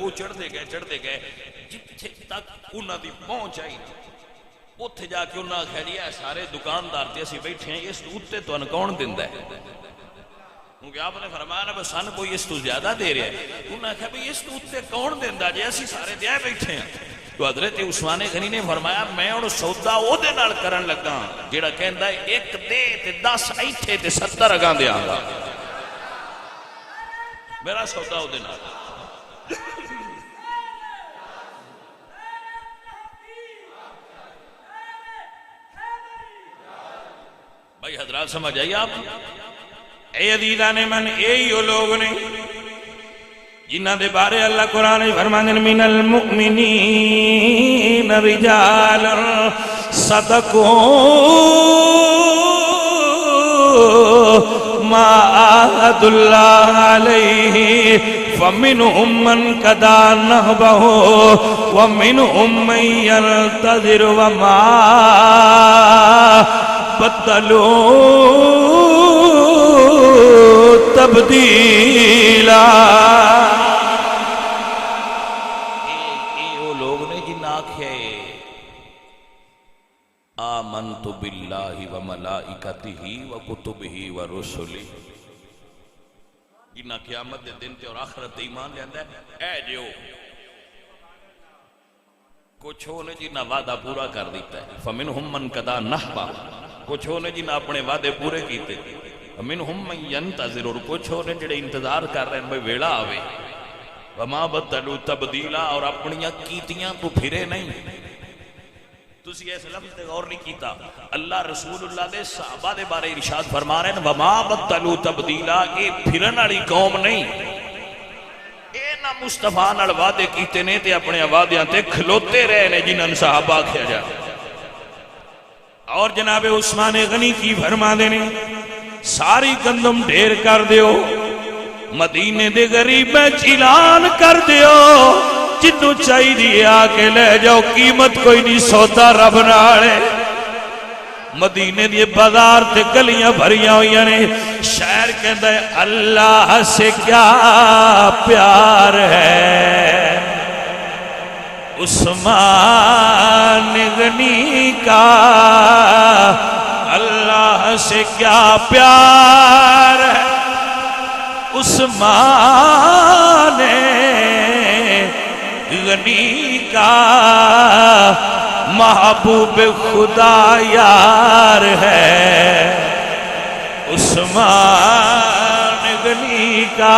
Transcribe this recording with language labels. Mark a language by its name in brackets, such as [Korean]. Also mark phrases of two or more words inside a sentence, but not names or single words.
[Punjabi] وہ چڑھتے گئے جتھے تک انہوں دی پہنچ آئی اتھے جا کے انہوں نے کہا جی سارے دکاندار تے اسی بیٹھے ہیں، اس اتنے تو کون دیندا ہے؟ [Urdu] کیونکہ آپ نے فرمایا نا سن کوئی اس تو زیادہ دے رہا ہے۔ [Punjabi] انہوں نے کہا بھئی اس تو اتنے کون دیندا جی اسی سارے دے بیٹھے ہیں؟ تو حضرت عثمان غنی نے فرمایا میں اور سودا او دے نال کرن لگا جیڑا کہندا ہے ایک دے تے 10 ایتھے تے 70 اگاں دیاں گا، میرا سودا او دے نال۔ [Urdu] بھائی حضرات سمجھ آئیے آپ؟ [Punjabi] اے عزیزان من یہی وہ لوگ نے جنہ دے بارے اللہ قرآن فرمانے [Arabic] من المؤمنین رجال صدقوا ما عاهد اللہ علیہ فمنهم من قضى نحبه ومنهم من ينتظر وما بدلوا تبدیلا۔ [Punjabi] وہ لوگ نے جن آنکھیں [Arabic] آمنت باللہ وملائکتہ وکتبہ ورسلہ، [Punjabi] جنہ قیامت دے دن تے اور آخرت ایمان لے آندہ ہے اے جو کچھ ہو نے جنہ وعدہ پورا کر دیتا ہے، [Arabic] فمنہم من قضى نحبہ، [Punjabi] کچھ ہو نے جنہ اپنے وعدے پورے کیتے، [Arabic] ومنہم من ینتظر، [Punjabi] اور کچھ ہو نے جڑے انتظار کر رہے ہیں بھئی ویلا آوے، [Arabic] وما بدلوا تبدیلا، [Punjabi] اور اپنیاں کیتیاں تو پھرے نہیں۔ تسی ایسے لفظ تے غور نہیں کیتا، اللہ رسول اللہ دے صحابہ دے بارے ارشاد فرما رہے ہیں [Arabic] وما بدلوا تبدیلا، [Punjabi] اے پھرن والی قوم نہیں، اے نہ مصطفیٰ نال وعدے کیتے نے تے اپنے وعدیاں تے کھلوتے رہے نے جنہاں صحابہ کیا جا۔ اور جناب عثمان غنی کی فرما دینے ساری گندم ڈھیر کر دیو، مدینے دے غریب اعلان کر دیو، جنوں چاہی دی آکے لے جاؤ، قیمت کوئی نہیں، سودا رب نالے۔ مدینے دی بازار تے گلیاں بھریاں ہوئیاں نے، شہر کہندا ہے [Urdu] اللہ سے کیا پیار ہے، عثمان غنی کا اللہ سے کیا پیار ہے، عثمان غنی کا محبوب خدا یار ہے، عثمان غنی کا۔